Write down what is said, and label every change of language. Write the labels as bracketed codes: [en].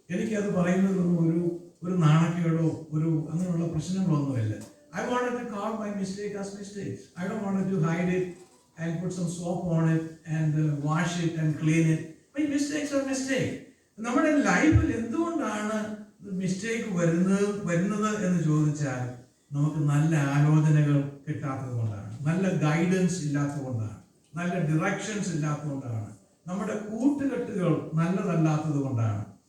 [ml] എനിക്കത് പറയുന്നതൊന്നും ഒരു നാണക്കേടോ അങ്ങനെയുള്ള പ്രശ്നങ്ങളൊന്നുമില്ല. [en] I wanted to call my mistake as mistakes. I don't want to hide it and put some soap on it and wash it and clean it. My mistakes are mistakes. [ml] നമ്മുടെ ലൈഫിൽ എന്തുകൊണ്ടാണ് mistake വരുന്നത് എന്ന് ചോദിച്ചാൽ, നമുക്ക് നല്ല ആലോചനകൾ കിട്ടാത്തത് കൊണ്ടാണ്, നല്ല ഗൈഡൻസ് ഇല്ലാത്തത് കൊണ്ടാണ്, നല്ല ഡിറക്ഷൻസ് ഇല്ലാത്തത് കൊണ്ടാണ്, നമ്മുടെ കൂട്ടുകെട്ടുകൾ നല്ലതല്ലാത്തത് കൊണ്ടാണ്.